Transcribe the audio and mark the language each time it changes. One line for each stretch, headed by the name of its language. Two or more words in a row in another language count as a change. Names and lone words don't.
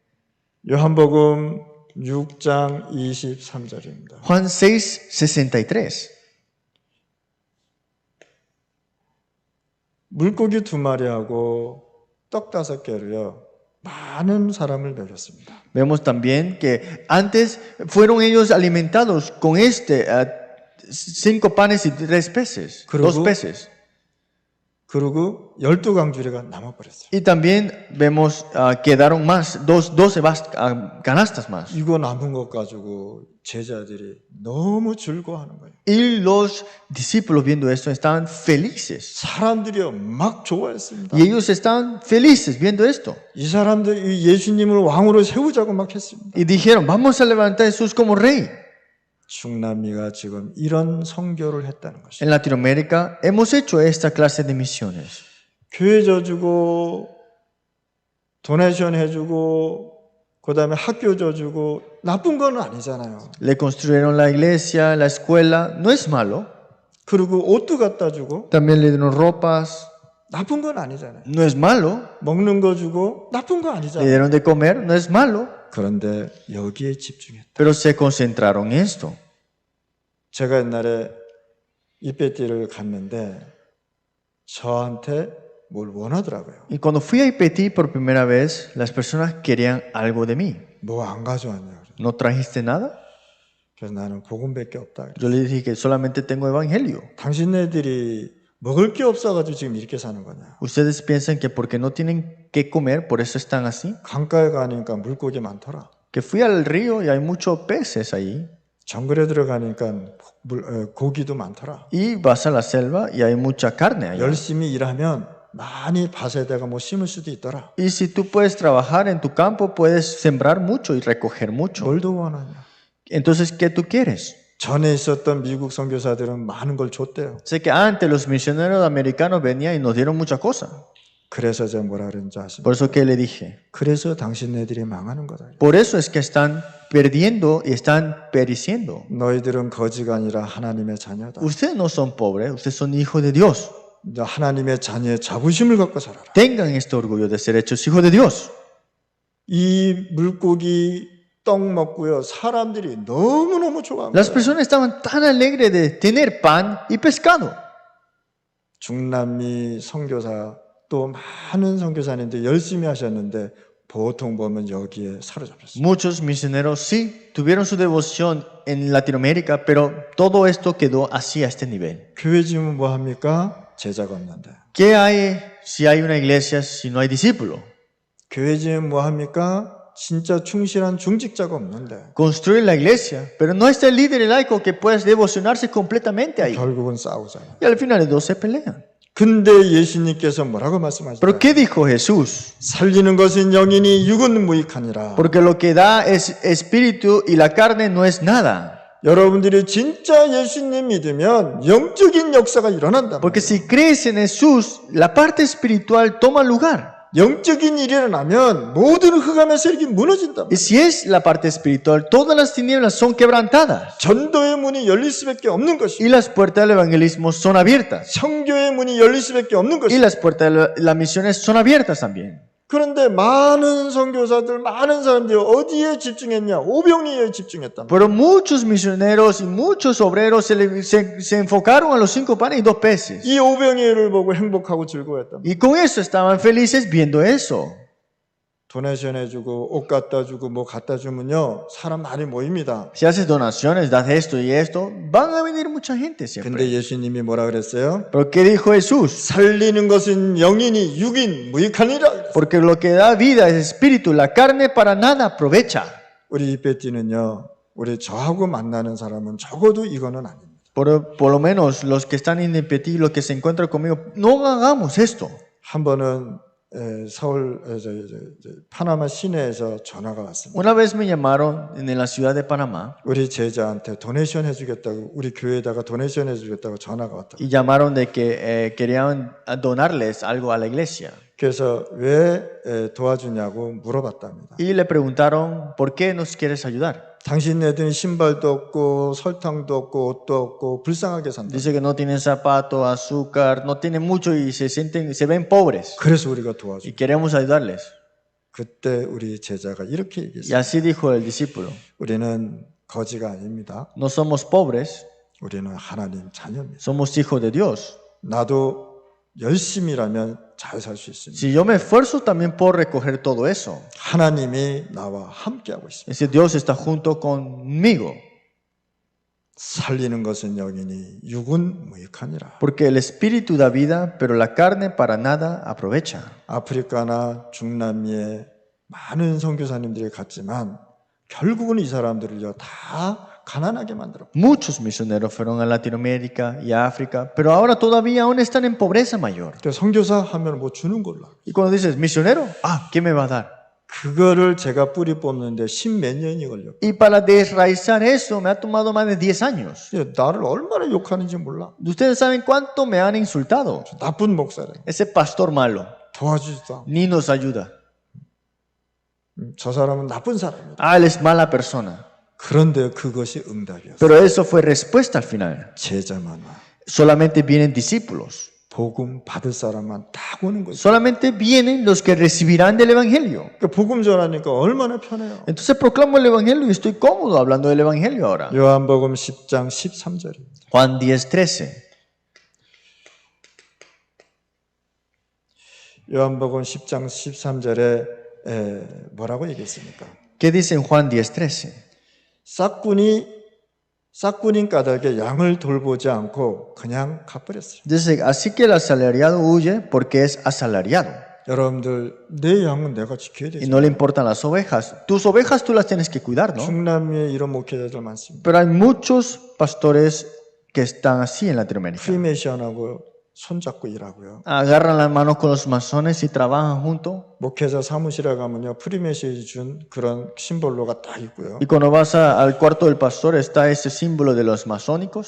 Korean: 요한복음 6장 23절입니다.
Spanish: Juan 6, 63.
Korean: 물고기 2마리하고 떡 5개로요. 많은 사람을 먹였습니다.
Spanish: Vemos también que antes fueron ellos alimentados con 5 panes y 3 peces,
Korean: 그리고-
Spanish: 2 peces.
Korean: 그리고 12강주리가 남아버렸어요.
Spanish: Y también vemos quedaron más, 12 canastas más.
Korean: 이거 남은 것 가지고 제자들이 너무 즐거워하는 거예요.
Spanish: Y los discípulos viendo esto estaban felices.
Korean: 사람들이요 막 좋아했습니다.
Spanish: Y ellos estaban felices viendo esto.
Korean: 이 사람들이 예수님을 왕으로 세우자고 막 했습니다.
Spanish: Y dijeron, vamos a levantar a Jesús como rey.
Korean: 중남미가 지금 이런 선교를 했다는 것이죠.
Spanish: En Latinoamérica hemos hecho esta clase de misiones.
Korean: 교회 져주고 도네이션 해주고 그 다음에 학교 져주고 나쁜 건 아니잖아요.
Spanish: Le construyeron la iglesia, la escuela, no es malo.
Korean: 그리고 옷도 갖다 주고
Spanish: También le dieron ropas,
Korean: 나쁜 건 아니잖아요.
Spanish: no es malo.
Korean: 먹는 거 주고 나쁜 거
Spanish: Le
Korean: 아니잖아요.
Spanish: dieron de comer, no es malo.
Korean: 그런데 여기에 집중했다.
Spanish: Pero se concentraron en esto.
Korean: 제가 옛날에 이페티를 갔는데 저한테 뭘 원하더라고요.
Spanish: Y cuando fui a IPT por primera vez, las personas querían algo de mí.
Korean: 뭐 안 가져왔냐.
Spanish: ¿No trajiste nada?
Korean: 그래서 나는 복음밖에 없다.
Spanish: Yo le dije que solamente tengo evangelio.
Korean: 당신네들이 먹을 게 없어가지고 지금 이렇게 사는 거냐.
Spanish: Ustedes piensan que porque no tienen que comer, por eso están así.
Korean: 강가에 가니까 물고기 많더라.
Spanish: Que fui al río y hay muchos peces ahí.
Korean: 정글에 들어가니까 고기도 많더라.
Spanish: Y vas a la selva y hay mucha carne allá.
Korean: 열심히 일하면 많이 밭에다가 뭐 심을 수도 있더라.
Spanish: Y si tú puedes trabajar en tu campo, puedes sembrar mucho y recoger mucho.
Korean: 뭘 더 원하냐.
Spanish: Entonces, ¿qué tú quieres?
Korean: 전에 있었던 미국 선교사들은 많은 걸 줬대요.
Spanish: Sé que antes los misioneros americanos venían y nos dieron muchas cosas.
Korean: 그래서 제가 뭐라 그랬는지 아십니까?
Spanish: Por eso que le dije.
Korean: 그래서 당신네들이 망하는 거다.
Spanish: Por eso es que están perdiendo y están pereciendo.
Korean: 너희들은 거지가 아니라 하나님의 자녀다.
Spanish: Ustedes no son pobres, ustedes son hijos de Dios.
Korean: 하나님의 자녀의 자부심을 갖고 살아라.
Spanish: Tengan este orgullo de ser hechos hijos de Dios.
Korean: 이 물고기 떡 먹고요. 사람들이 너무너무 좋아합니다.
Spanish: Las personas estaban tan alegres de tener pan y pescado.
Korean: 중남미 선교사 또 많은 선교사님들 열심히 하셨는데 보통 보면 여기에 사로잡혔어요.
Spanish: Muchos misioneros sí tuvieron su devoción en Latinoamérica, pero todo esto quedó así a este nivel.
Korean: 교회 지으면 뭐 합니까? 제자가 없는데.
Spanish: ¿Qué hay si hay una iglesia si no hay discípulo?
Korean: 교회 지으면 뭐 합니까? 진짜 충실한 중직자가 없는데.
Spanish: Construir la iglesia, pero no está el líder laico que pueda devocionarse completamente ahí.
Korean: 결국은 싸우잖아요.
Spanish: Y al final los dos se pelean.
Korean: 근데 예수님께서 뭐라고
Spanish: ¿Pero
Korean: 말씀하시죠?
Spanish: qué dijo Jesús?
Korean: 살리는 것은 영이니 육은 무익하니라.
Spanish: Porque lo que da es espíritu y la carne no es nada.
Korean: 여러분들이 진짜 예수님 믿으면 영적인 역사가 일어난다.
Spanish: Porque si crees en Jesús, la parte espiritual toma lugar.
Korean: 영적인 일이 일어나면 모든 흑암의 세력이 무너진다.
Spanish: Y si es la parte espiritual, todas las tinieblas son quebrantadas.
Korean: 전도의 문이 열릴 수밖에 없는 것이.
Spanish: Y las puertas del evangelismo son abiertas.
Korean: 성교의 문이 열릴 수밖에 없는
Spanish: Y
Korean: 것이.
Spanish: las puertas de las misiones son abiertas también.
Korean: 그런데 많은 선교사들, 많은 사람들이 어디에 집중했냐? 오병이어에 집중했다.
Spanish: Pero muchos misioneros y muchos obreros se enfocaron a los 5 panes y 2 peces.
Korean: 이 오병이어를 보고 행복하고 즐거워했다.
Spanish: Y con eso estaban felices viendo eso.
Korean: 도네이션 해주고 옷 갖다 주고 뭐 갖다 주면요 사람 많이 모입니다.
Spanish: Si haces donaciones, das esto y esto, van a venir mucha gente
Korean: 근데
Spanish: siempre.
Korean: 예수님이 뭐라 그랬어요?
Spanish: Pero ¿qué dijo Jesús?
Korean: 살리는 것은 영이니 육인 무익하니라.
Spanish: Porque lo que da vida es espíritu, la carne para nada aprovecha.
Korean: 우리 이베티는요, 우리 저하고 만나는 사람은 적어도 이거는 아닙니다.
Spanish: Por lo menos los que están en el Petit, los que se encuentran conmigo, no hagamos esto.
Korean: 한 번은 서울 파나마 시내에서 전화가 왔습니다.
Spanish: Una vez me llamaron en la ciudad de Panamá
Korean: 우리 제자한테 도네이션 해주겠다고 우리 교회에다가 도네이션 해주겠다고 전화가 왔다.
Spanish: y llamaron de que querían donarles algo a la iglesia.
Korean: 그래서 왜 도와주냐고 물어봤답니다.
Spanish: Y le preguntaron, ¿por qué nos quieres ayudar?
Korean: 당신네들은 신발도 없고 설탕도 없고 옷도 없고 불쌍하게 산다.
Spanish: Dice que no tienen zapatos, azúcar, no tienen mucho y se ven pobres.
Korean: 그래서 우리가 도와줘.
Spanish: Y queremos ayudarles.
Korean: 그때 우리 제자가 이렇게
Spanish: Y
Korean: 얘기했어요.
Spanish: así dijo el discípulo,
Korean: 우리는 거지가 아닙니다.
Spanish: no somos pobres,
Korean: 우리는 하나님 자녀입니다.
Spanish: somos hijos de Dios.
Korean: 나도 열심히 일하면 잘 살 수 있습니다.
Spanish: Si yo me esfuerzo, también puedo recoger todo eso.
Korean: 하나님이 나와 함께하고 있습니다.
Spanish: Es decir, Dios está junto conmigo.
Korean: 살리는 것은 영이니 육은 무익하니라.
Spanish: Porque el espíritu da vida, pero la carne para nada aprovecha.
Korean: 아프리카나 중남미에 많은 선교사님들이 갔지만 결국은 이 사람들을요 다 가난하게 만들어.
Spanish: Muchos misioneros fueron a Latinoamérica y a África, pero ahora todavía aún están en pobreza mayor.
Korean: 선교사 하면 뭐 주는 걸로.
Spanish: Y cuando dices, misionero, ¿qué me va a dar?
Korean: 그거를 제가 뿌리 뽑는데 10몇 년이 걸렸고
Spanish: Y para desraizar eso me ha tomado más de 10 años.
Korean: 나를 얼마나 욕하는지 몰라.
Spanish: Ustedes saben cuánto me han insultado.
Korean: 나쁜 목사래.
Spanish: Ese pastor malo
Korean: 도와주지도.
Spanish: ni nos ayuda.
Korean: 저 사람은 나쁜 사람이다.
Spanish: Él es mala persona.
Korean: 그런데 그것이 응답이었어.
Spanish: Pero eso fue respuesta al final.
Korean: 제자만 와.
Spanish: Solamente vienen discípulos.
Korean: 복음 받을 사람만 딱 오는 거지.
Spanish: Solamente vienen los que recibirán del Evangelio.
Korean: 그러니까 복음 전하니까 얼마나 편해요.
Spanish: Entonces proclamo el Evangelio y estoy cómodo hablando del Evangelio ahora.
Korean: 요한복음 10장 13절입니다.
Spanish: Juan 10:13.
Korean: 요한복음 10장 13절에 뭐라고 얘기했습니까?
Spanish: ¿Qué dice en Juan 10:13?
Korean: 싹군인 까닭에 양을 돌보지 않고 그냥 가버렸어요.
Spanish: Dice, así que el asalariado huye porque es asalariado.
Korean: 여러분들 내 양은 내가 지켜야
Spanish: Y
Korean: 되죠.
Spanish: no le importan las ovejas. Tus ovejas tú las tienes que cuidar, ¿no?
Korean: 중남미에 이런 목회자들 많습니다.
Spanish: Pero hay muchos pastores que están así en Latinoamérica.
Korean: 프리메이션하고 손잡고 일하고요.
Spanish: Agarran las manos con los masones y trabajan juntos.
Korean: 목회자 사무실에 가면요 프리메이션이 준 그런 심볼로가 딱 있고요.
Spanish: Y cuando vas al cuarto del pastor está ese símbolo de los masónicos